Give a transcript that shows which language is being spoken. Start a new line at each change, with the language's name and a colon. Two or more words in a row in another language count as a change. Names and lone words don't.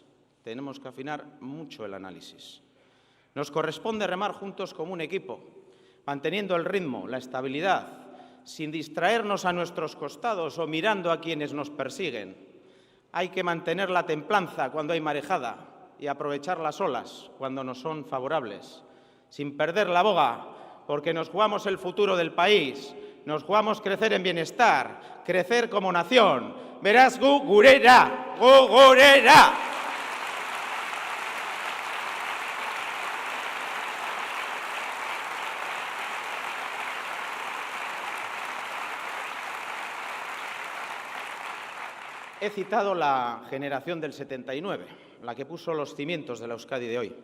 Spanish: Tenemos que afinar mucho el análisis. Nos corresponde remar juntos como un equipo, manteniendo el ritmo, la estabilidad, sin distraernos a nuestros costados o mirando a quienes nos persiguen. Hay que mantener la templanza cuando hay marejada y aprovechar las olas cuando nos son favorables, sin perder la boga, porque nos jugamos el futuro del país, nos jugamos crecer en bienestar, crecer como nación.
Basque: Beraz gu gurera, gu gurera!
Spanish: He citado la generación del 79, la que puso los cimientos de la Euskadi de hoy.